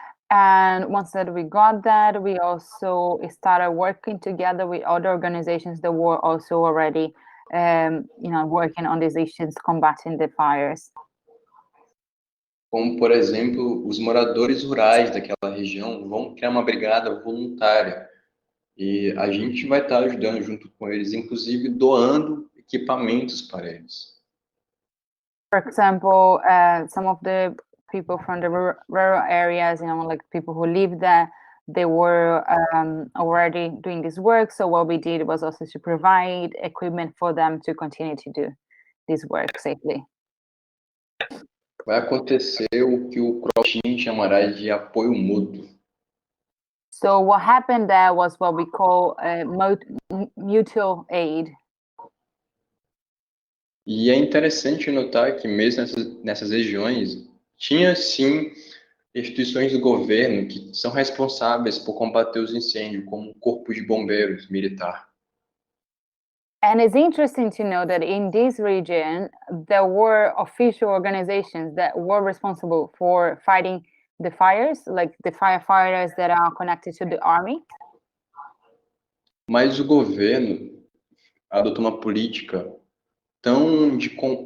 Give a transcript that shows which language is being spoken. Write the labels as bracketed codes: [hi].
[en] And once that we got that, we also started working together with other organizations that were also already, working on these issues, combating the fires. [pt] Como, por exemplo, os moradores rurais daquela região vão criar uma brigada voluntária. E a gente vai estar ajudando junto com eles, inclusive doando equipamentos para eles. [en] For example, some of the people from the rural areas, like people who live there, they were already doing this work. So what we did was also to provide equipment for them to continue to do this work safely. [pt] Vai acontecer o que o Crochim chamará de apoio mútuo. [en] So what happened there was what we call mutual aid. [pt] E é interessante notar que mesmo nessas regiões, tinha sim instituições do governo que são responsáveis por combater os incêndios, como o Corpo de Bombeiros Militar. [en] And it's interesting to know that in this region, there were official organizations that were responsible for fighting the fires, like the firefighters that are connected to the army. [pt] Mas o governo adotou uma política tão de...